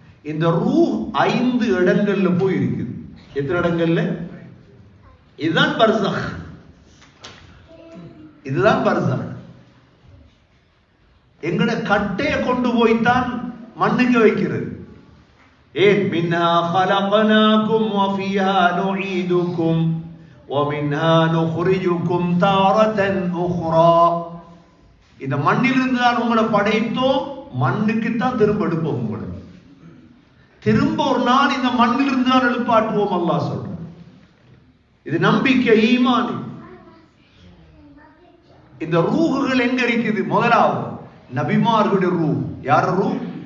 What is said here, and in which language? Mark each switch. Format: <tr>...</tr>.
<ta>இந்த ரூஹ் 5 இடங்கள்ல போய் இருக்குது. எத்தனை இடங்கள்ல? இதுதான் பர்ஸக். இதுதான் பர்ஸக். எங்கட கட்டைய கொண்டு போய்தான் மண்ணுக்கு வைக்கிறது. ஏன்?</ta> <ar>மின்ஹா خلقناكم وفيها نعيدكم ومنها نخرجكم تارة أخرى.</ar> <ta>இந்த மண்ணிலிருந்து தான் உங்களை படைத்தோம், மண்ணுக்கு தான் திரும்ப எடுப்போம். உங்களை திரும்ப ஒரு நாள் இந்த மண்ணிலிருந்து தான் எழுப்பாட்டுவோம். அல்லாஹ் சொல்றான். இது நம்பிக்கை, ஈமான். இந்த ரூஹுகள் எங்க இருக்குது? முதலாவது நபிமார்களுடைய ரூஹ். யார் ரூஹ்?</ta>